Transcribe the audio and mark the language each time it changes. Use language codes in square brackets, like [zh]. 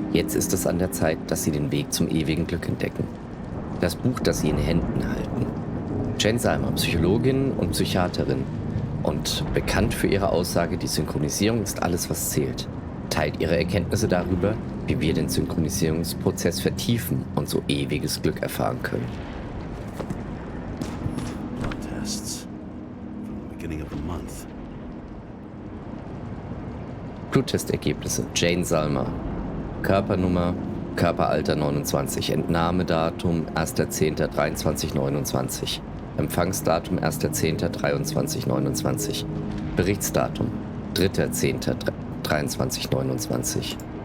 [de] Jetzt ist es an der Zeit, dass Sie den Weg zum ewigen Glück entdecken. Das Buch, das Sie in den Händen halten. Jane Salma, Psychologin und Psychiaterin und bekannt für ihre Aussage, die Synchronisierung ist alles, was zählt, teilt ihre Erkenntnisse darüber, wie wir den Synchronisierungsprozess vertiefen und so ewiges Glück erfahren können. [en] Tests from the beginning of the month. [de] Bluttestergebnisse. Jane Salma. Körpernummer, Körperalter 29. Entnahmedatum 1.10.2329. Empfangsdatum 1.10.2329. Berichtsdatum 3.10.2329.